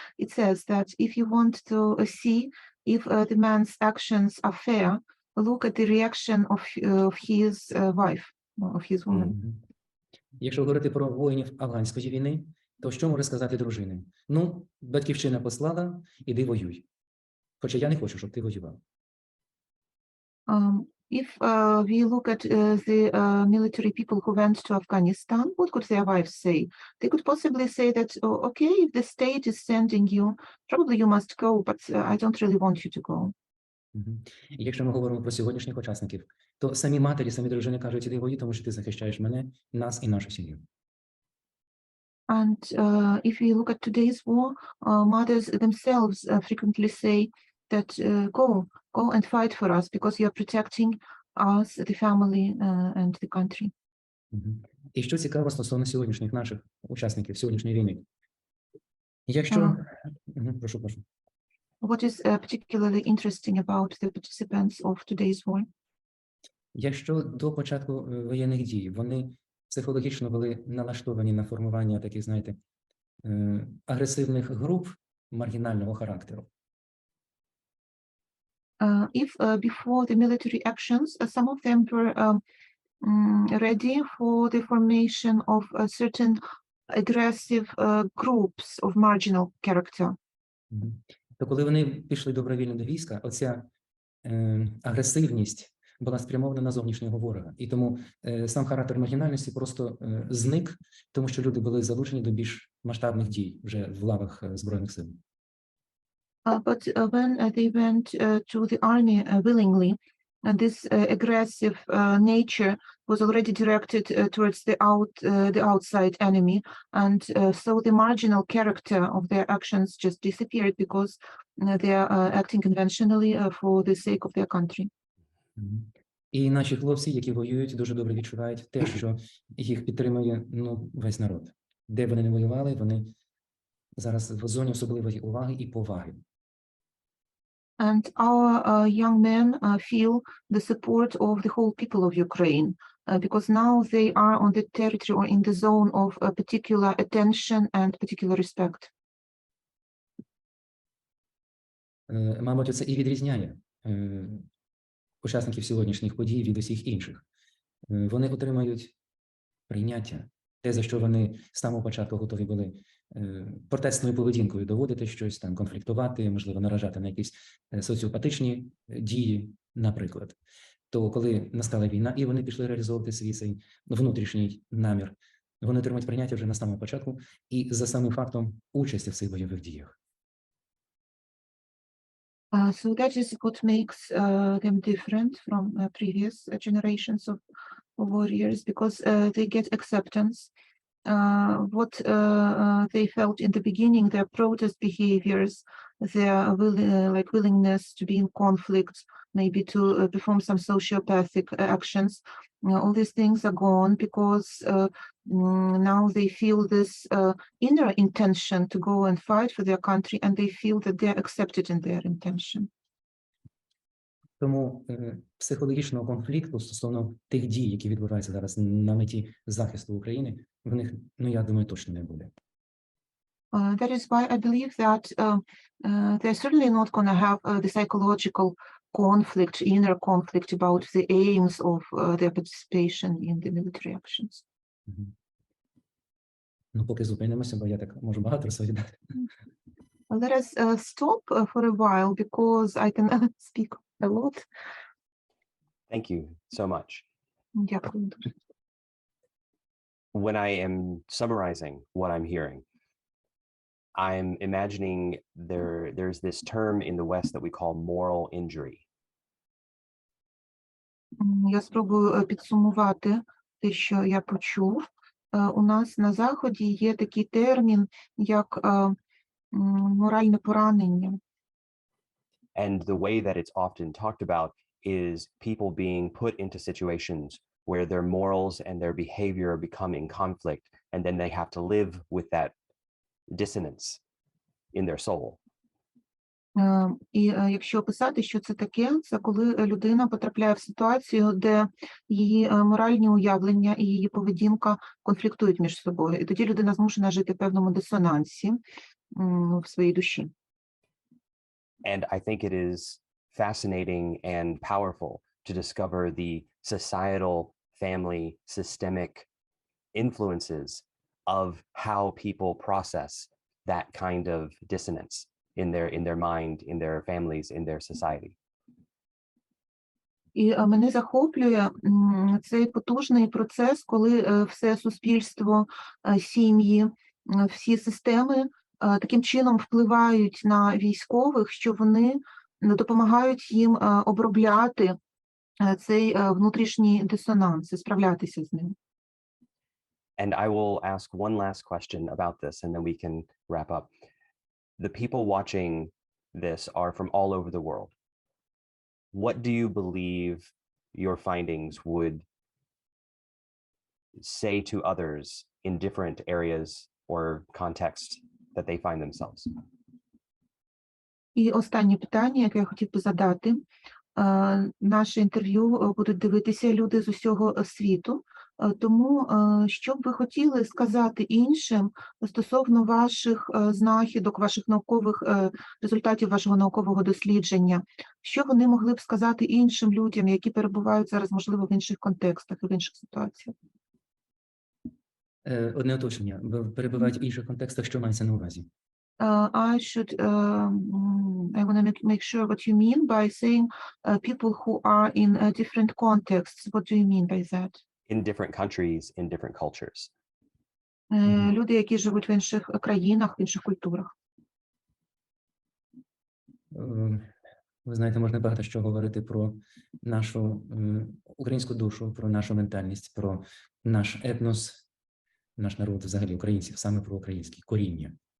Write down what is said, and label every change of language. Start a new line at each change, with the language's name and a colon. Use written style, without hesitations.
English: It says that if you want to see if the man's actions are fair, look at the reaction of his wife, of his woman.
Ukrainian: Якщо говорити про воїнів афганської війни, то що може сказати дружини? Ну, батьківщина послала, іди воюй. Хоча я не хочу, щоб ти воював.
English: If we look at the military people who went to Afghanistan, what could their wives say? They could possibly say that, oh, okay, if the state is sending you, probably you must go, but I don't really want you to go.
Ukrainian: Якщо ми говоримо про сьогоднішніх учасників, то самі матері, самі дружини кажуть, іди воюй, тому що ти захищаєш мене, нас і нашу сім'ю.
English: And if we look at today's war, mothers themselves frequently say that go and fight for us because you are protecting us, the family, and the country.
Ukrainian: І що цікаво стосовно сьогоднішніх наших учасників сьогоднішньої війни. Якщо... Прошу.
English: What is particularly interesting about the participants of today's war?
Ukrainian: Якщо до початку воєнних дій вони психологічно були налаштовані на формування таких, знаєте, агресивних груп маргінального характеру.
English: If before the military actions, some of them were ready for the formation of certain aggressive groups of marginal character.
Ukrainian: То коли вони пішли добровільно до війська, оця агресивність була спрямована на зовнішнього ворога. І тому сам характер маргінальності просто зник, тому що люди були залучені до більш масштабних дій вже в лавах Збройних сил.
English: But when they went to the army willingly, this aggressive nature was already directed towards the outside enemy, and so the marginal character of their actions just disappeared because they are acting conventionally for the sake of their country.
Ukrainian: І наші хлопці, які воюють, дуже добре відчувають те, що їх підтримує весь народ. Де б вони не воювали, вони зараз в зоні особливої уваги і поваги.
English: And our young men feel the support of the whole people of Ukraine because now they are on the territory or in the zone of particular attention and particular respect.
Ukrainian: Мабуть, це і відрізняє учасників сьогоднішніх подій від усіх інших. Вони отримають прийняття, те, за що вони з самого початку готові були протестною поведінкою доводити щось, там, конфліктувати, можливо, наражати на якісь соціопатичні дії, наприклад. То коли настала війна, і вони пішли реалізовувати свій цей внутрішній намір, вони отримують прийняття вже на самому початку і за самим фактом участі в цих бойових діях.
English: So that is what makes them different from previous generations of warriors, because they get acceptance. What they felt in the beginning, their protest behaviors, their willingness to be in conflict, maybe to perform some sociopathic actions, all these things are gone because now they feel this inner intention to go and fight for their country, and they feel that they are accepted in their intention.
Ukrainian: Тому психологічного конфликту стосовно тих дій, які відбуваються зараз на меті захисту України, в них, я думаю, точно не буде.
English: That is why I believe that they're certainly not going to have the psychological conflict, inner conflict about the aims of their participation in the military actions.
Ukrainian: Поки зупинимося, бо я так можу багато розповідати.
English: Let us stop for a while because I can speak a lot. Thank you so much.
Ukrainian: Дякую дуже.
English: when I am summarizing what I'm hearing, I'm imagining there's this term in the West that we call moral injury.
Ukrainian: Я спробую підсумувати те, що я почув. У нас на Заході є такий термін, як моральне поранення.
English: And the way that it's often talked about is people being put into situations where their morals and their behavior become in conflict, and then they have to live with that dissonance in their soul.
Ukrainian: І якщо описати, що це таке, це коли людина потрапляє в ситуацію, де її моральні уявлення і її поведінка конфліктують між собою. І тоді людина змушена жити в певному дисонансі в своїй душі.
English: And I think it is fascinating and powerful to discover the societal, family, systemic influences of how people process that kind of dissonance in their mind, in their families, in their society.
Ukrainian: І мене захоплює цей потужний процес, коли все суспільство, сім'ї, всі системи таким чином впливають на військових, що вони допомагають їм обробляти цей внутрішній дисонанс і справлятися з ним.
English: And I will ask one last question about this, and then we can wrap up. The people watching this are from all over the world. What do you believe your findings would say to others in different areas or contexts that they find themselves?
Ukrainian: І останнє питання, яке я хотів би задати. Наше інтерв'ю будуть дивитися люди з усього світу. Тому що б ви хотіли сказати іншим стосовно ваших знахідок, ваших наукових результатів вашого наукового дослідження? Що вони могли б сказати іншим людям, які перебувають зараз, можливо, в інших контекстах і в інших ситуаціях? Одне уточнення. Перебувають в інших контекстах, що мається на увазі?
English: I want to make sure what you mean by saying people who are in different contexts. What do you mean by that? In different countries, in different cultures.
Ukrainian: Люди, які живуть в інших країнах, в інших культурах. Ви знаєте, можна багато що говорити про нашу українську душу, про нашу ментальність, про наш етнос, наш народ, взагалі українців, саме про українські коріння.